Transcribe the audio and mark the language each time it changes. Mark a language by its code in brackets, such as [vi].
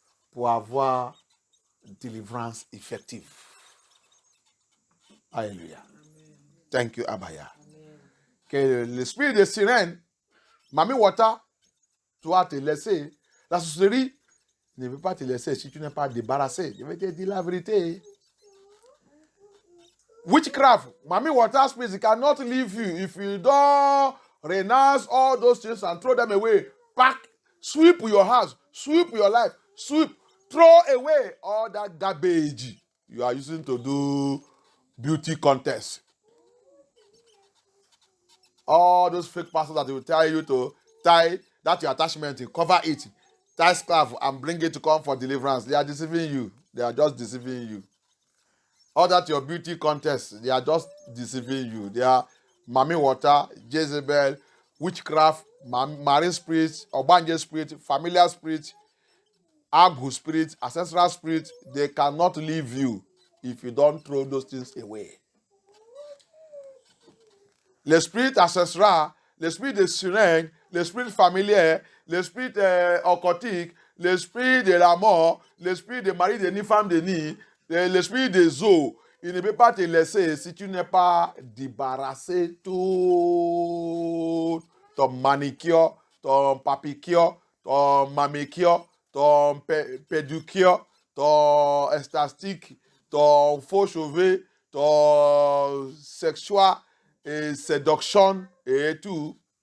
[fr] Pour avoir une délivrance effective. Alléluia. [en] Thank you, Abaya. [fr] que l'esprit de sirène, Mami Wata, doit te laisser. La sorcellerie ne veut pas te laisser si tu n'es pas débarrassé. Je vais te dire la vérité. [en] Witchcraft, Mami Wata spirit cannot leave you if you don't renounce all those things and throw them away. Pack, sweep your house, sweep your life, sweep, throw away all that garbage you are using to do beauty contests. All those fake pastors that will tell you to tie that your attachment, you cover it, tie scarf and bring it to come for deliverance. They are deceiving you. They are just deceiving you. All that your beauty contest, they are just deceiving you. They are Mami Water, Jezebel, witchcraft, marine spirits, Obanje spirit, familiar spirit, Agu spirit, ancestral spirit. They cannot leave you if you don't throw those things away. [fr] L'esprit ancestral, l'esprit de sirène, l'esprit familier, l'esprit occultique, l'esprit de la mort, l'esprit de mari de ni femme de ni, l'esprit des eaux, il ne peut pas te laisser si tu n'es pas débarrassé tout ton manicure, ton papicure, ton mamicure, ton pédicure, ton estastique, ton faux cheveux, ton sexual et séduction et tout.